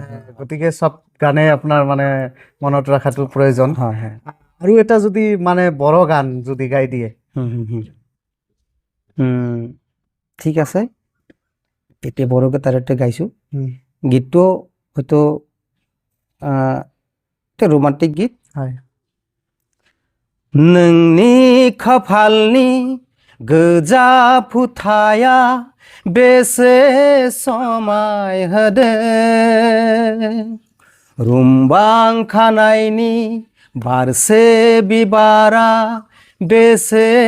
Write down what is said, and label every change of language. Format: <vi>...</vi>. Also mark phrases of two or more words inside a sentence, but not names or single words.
<as>গতিকে চব গানে আপোনাৰ মানে মনত ৰখাটো প্ৰয়োজন আৰু এটা যদি মানে বড়ো গান যদি গাই দিয়ে ঠিক আছে এতিয়া বড়ো গীতাৰতে গাইছোঁ গীতটো হয়তো ৰোমান্টিক গীত</as> <brx>नोंनि खाफालनि गोजा फुथाया बेसे समाय होदों रुमबां खानायनि बारसे बिबारा बेसे</brx>